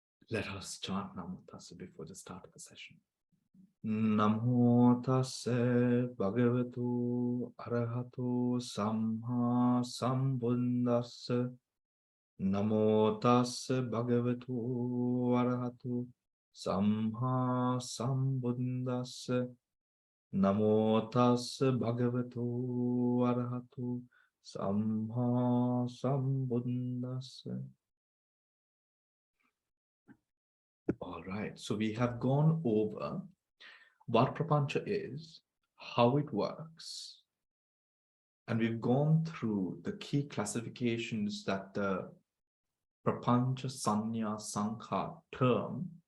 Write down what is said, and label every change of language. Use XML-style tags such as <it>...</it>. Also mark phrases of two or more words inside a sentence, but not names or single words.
<en>Let us chant</en> <pi>Namo Tassa</pi> <en>before the start of the session.</en> <pi>Namo Tassa Bhagavatu Arahato Samma Sambuddhassa. Namo Tassa Bhagavatu Arahato Samma Sambuddhassa. Namo Tassa Bhagavatu Arahato Samma Sambuddhassa.</pi> <en>All right, so we have gone over what Papanca is, how it works, and we've gone through the key classifications that the</en> <pi>Papanca-saññā saṅkhā</pi> <en>term,</en>